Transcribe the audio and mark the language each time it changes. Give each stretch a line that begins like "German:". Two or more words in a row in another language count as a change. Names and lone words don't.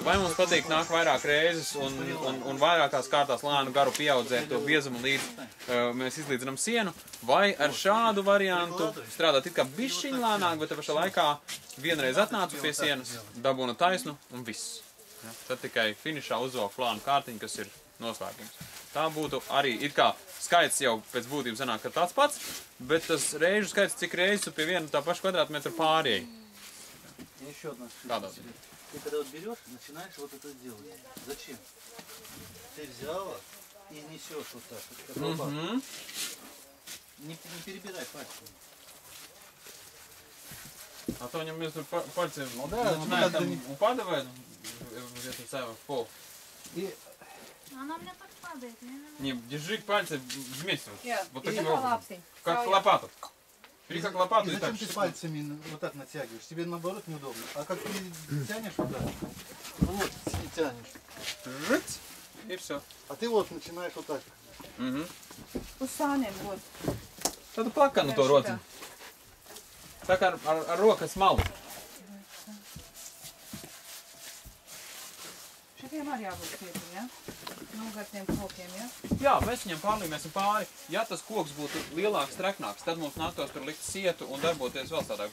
Latvian: Vai mums patīk nāk vairāk reizes un vairākās kārtās lēnu garu pieaudzēt to biezumu līdz mēs izlīdzinām sienu, vai ar šādu variantu strādāt it kā bišķiņ lēnāk, bet pašā laikā vienreiz atnācu pie sienas, dabūnu taisnu un viss. Ja, tad tikai finišā uzvelk plānu kārtiņu, kas ir noslēgums. Tā būtu arī it kā skaits jau pēc būtības sanāk, ka tāds pats, bet tas reižu skaits, cik reizes tu pie viena tā paša kvadrātmetra pārējai.
Russian: Еще одна
Latvian: Kādā?
Russian: Ты когда вот берешь, начинаешь вот это делать. Зачем? Ты взяла и несешь вот так. Как лопату. Не перебирай пальцами. А то они между пальцами начинают там упадывать где-то в пол. Она мне так падает. Не, держи пальцы вместе. Вот таким Как образом. лапси. Как лопату. Бери как лопату И и так. зачем ты пальцами вот так натягиваешь? Тебе наоборот неудобно. А как ты тянешь вот так, вот и тянешь. Жить, и все. А ты вот начинаешь вот так.
Latvian: Uz sāniem, вот. Tad plakanu to rociņu. Tā kā ar rokas malu. Šitiem arī jābūt cietiem, ja? Nogartiem kokiem, ja? Jā, mēs viņam pārlīmēsim pāri. Ja tas koks būtu lielāks, treknāks, tad mums nāktos tur likt sietu un darboties vēl tādāk.